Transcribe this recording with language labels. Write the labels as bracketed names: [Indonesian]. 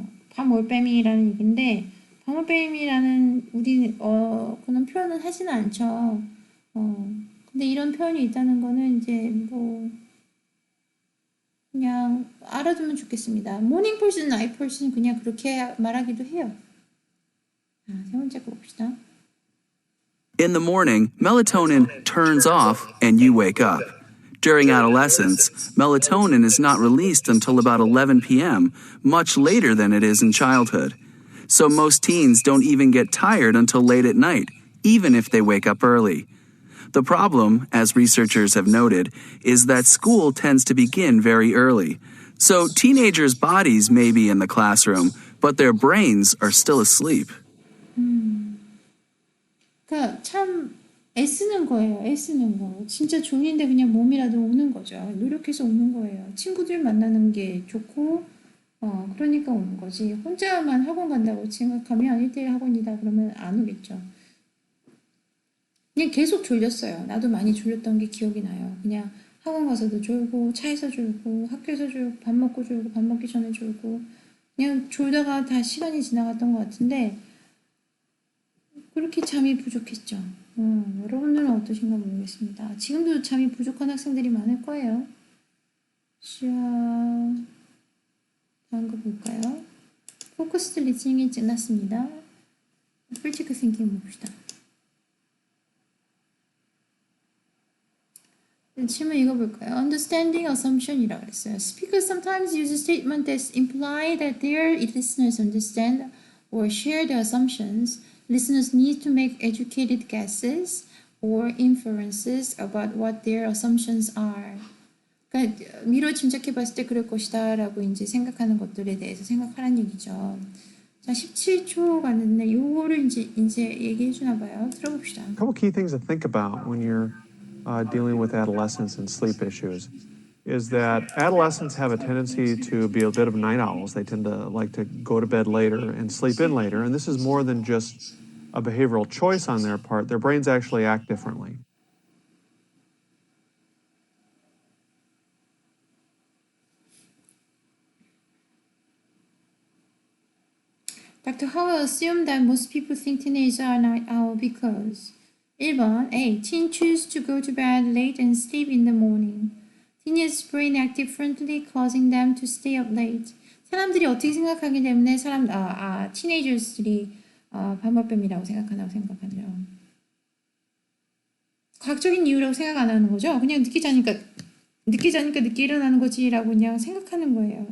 [Korean] 밤올빼미라는 얘기인데, 밤올빼미라는 그런 표현은 하지는 않죠. 근데 이런 표현이 있다는 거는 이제 그냥 알아두면 좋겠습니다. morning person, night person 그냥 그렇게 말하기도 해요. 세 번째 거 봅시다. [English] In the morning, melatonin turns off and you wake up. During adolescence, melatonin is not released until about 11 p.m., much later than it is in childhood. So most teens don't even get tired until late at night, even if they wake up early. The problem, as researchers have noted, is that school tends to begin very early. So teenagers' bodies may be in the classroom, but their brains are still asleep. [Korean] 그러니까 참 애쓰는 거예요. 애쓰는 거. 진짜 졸린데 그냥 몸이라도 오는 거죠. 노력해서 오는 거예요. 친구들 만나는 게 좋고, 그러니까 오는 거지. 혼자만 학원 간다고 생각하면 1대1 학원이다 그러면 안 오겠죠. 그냥 계속 졸렸어요. 나도 많이 졸렸던 게 기억이 나요. 그냥 학원 가서도 졸고, 차에서 졸고, 학교에서 졸고, 밥 먹고 졸고, 밥 먹기 전에 졸고, 그냥 졸다가 다 시간이 지나갔던 것 같은데, 그렇게 잠이 부족했죠. 여러분들은 어떠신가 모르겠습니다. 지금도 잠이 부족한 학생들이 많을 거예요. 자, 다음 거 볼까요? 포커스드 리스닝이 끝났습니다. 크리티컬 띵킹 봅시다. 질문 읽어볼까요? Understanding assumption 이라고 했어요. [English] Speakers sometimes use statements that imply that their listeners understand or share the assumptions. Listeners need to make educated guesses or inferences about what their assumptions are. [Korean] 그러니까 미로 짐작해 봤을 때 그럴 것이다 라고 이제 생각하는 것들에 대해서 생각하라는 얘기죠. 자, 17초 갔는데 요거를 이제 얘기해 주나 봐요. 들어봅시다. [English] A couple key things to think about when you're dealing with adolescents and sleep issues is that adolescents have a tendency to be a bit of night owls. They tend to like to go to bed later and sleep in later. And this is more than just a behavioral choice on their part. Their brains actually act differently. Dr. Howell assumed that most people think teenagers are night owl because 1번 A. Teen choose to go to bed late and sleep in the morning. Teenagers' brain act differently, causing them to stay up late. [Korean] 사람들이 어떻게 생각하기 때문에 티네이저들이 반발뱀이라고 생각한다고 생각하죠. 과학적인 이유라고 생각 안 하는 거죠. 그냥 늦게 자니까 늦게 일어나는 거지라고 그냥 생각하는 거예요.